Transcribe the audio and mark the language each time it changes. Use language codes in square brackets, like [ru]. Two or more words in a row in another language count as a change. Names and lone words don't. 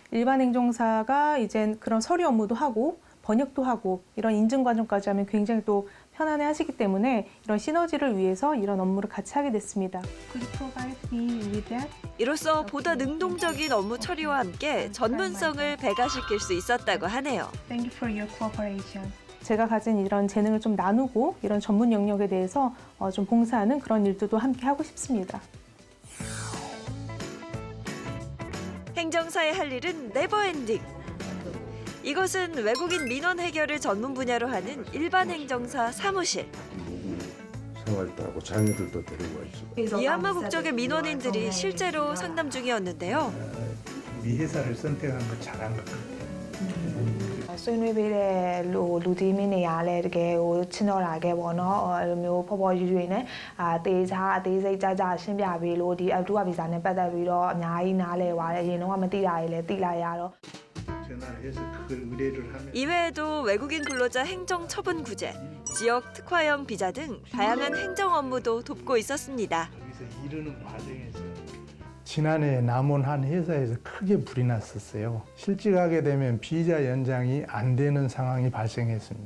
[ko] 일반 행정사가 이제 그런 서류 업무도 하고 번역도 하고 이런 인증 과정까지 하면 굉장히 또 편안해 하시기 때문에 이런 시너지를 위해서 이런 업무를 같이 하게 됐습니다. 이로써 보다 능동적인 업무 처리와 함께 전문성을 배가시킬 수 있었다고 하네요. [en] Thank you for your cooperation. [ko] 제가 가진 이런 재능을 좀 나누고 이런 전문 영역에 대해서 좀 봉사하는 그런 일들도 함께 하고 싶습니다. 행정사의 할 일은 네버엔딩. 이것은 외국인 민원 해결을 전문 분야로 하는 일반 행정사 사무실. 생활도 하고 자녀들도 데리고 있어. 미얀마 국적의 민원인들이 실제로 상담 중이었는데요. 이 회사를 선택한 거 잘한 것 같아요. [my] ဆွေးနွေးပေးတဲ့လူကြီးမင်းတွေကလည်းတကယ်ကိုချင်တော်လာခဲ့ပေါ့နော်အဲ့လိုမျိုးဖော်ဖော်ရွရွနဲ့တေချာအသေးစိတ်ကြကြရှင်းပြပေးလို့ဒီအတူဗီဇာနဲ့ပတ်သက်ပြီးတော့အများကြီးနားလည်ပါတယ်အရင်တော့မသိတာတွေလည်းသိလိုက်ရတော့ [ko] 전화를 해서 그걸 의뢰를 하면 이외에도 외국인 근로자 행정 처분 구제, 지역 특화형 비자 등 다양한 행정 업무도 돕고 있었습니다. 거기서 이르는 과정에서 지난해 남원 한 회사에서 크게 불이 났었어요. 실직하게 되면 비자 연장이 안 되는 상황이 발생했습니다.